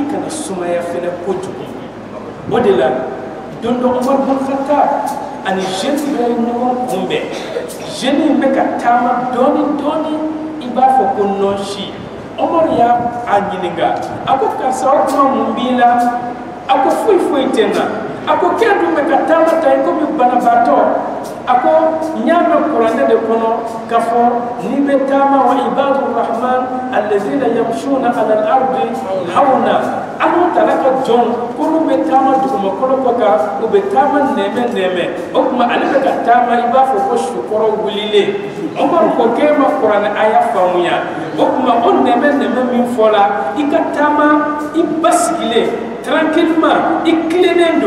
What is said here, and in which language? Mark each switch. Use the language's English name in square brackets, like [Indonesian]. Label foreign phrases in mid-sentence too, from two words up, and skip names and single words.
[Bambara] kana sumaya fana kojugu o de la don dɔ Umar bin Khattab ani jeune bɛ ɲɔgɔn kunbɛn jeune in bɛ ka taama dɔɔni i b'a fɔ ko nɔnsi Umar y'a ɲininka a ko karisa o kuma mun b'i la a ko foyi tɛ n na a ko kɛ dun bɛ ka taama ta i komi banabaatɔ a ko n y'a mɛn kuranɛ de kɔnɔ k'a fɔ n'i bɛ taama [Arabic] وعباد الرحمن الذين يمشون على الأرض هونا [Bambara] Alahu Taala ka jɔn k'olu bɛ taama dugumakolo kɔ kan u bɛ taama nɛmɛ o kuma ale bɛ ka taama i b'a fɔ ko sukɔrɔ wulilen Umar ko k'e ma kuranɛ aya faamuya o kuma o nɛmɛ min fɔla i ka taama i basigilen tranquillement i tilennen don